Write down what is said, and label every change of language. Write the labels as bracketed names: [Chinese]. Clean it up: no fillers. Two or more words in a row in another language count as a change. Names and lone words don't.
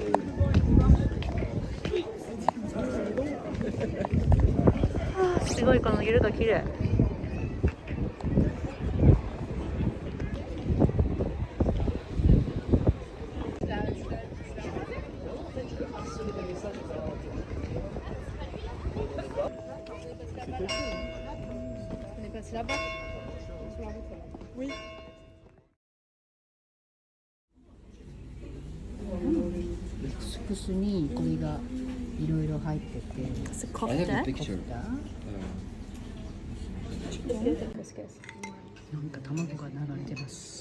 [Japanese] Ah, すごいこの色が綺麗。 [French] On est passé là-bas. Sur la route là. Oui. [Japanese] クスクスにこれがいろいろ入ってて。コフタ？なんか卵が流れてます。